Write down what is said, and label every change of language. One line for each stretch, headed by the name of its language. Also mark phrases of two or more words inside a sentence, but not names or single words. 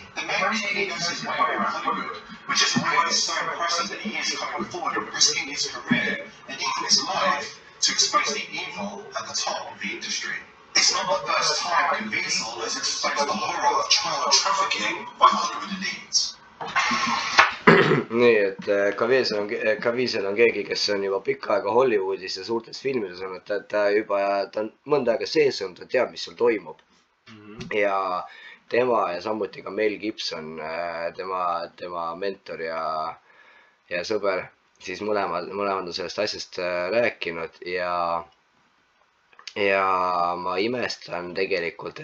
English: The man really knows his way around Hollywood, which is why it is so impressive that he is coming forward and risking his career and even his life to expose the evil at the top of the industry. It's not the first time Caviezel has exposed the horror of child trafficking by Hollywood elites.
Estonian: nii, et Caviezel on keegi, kes on juba pikka aega Hollywoodis ja suurtes filmides olnud, ta on mõnda aega sees olnud, ta teab, mis seal toimub. ja tema ja samuti ka Mel Gibson, tema mentor ja sõber, siis mõlemad on sellest asjast rääkinud ja ma imestan tegelikult,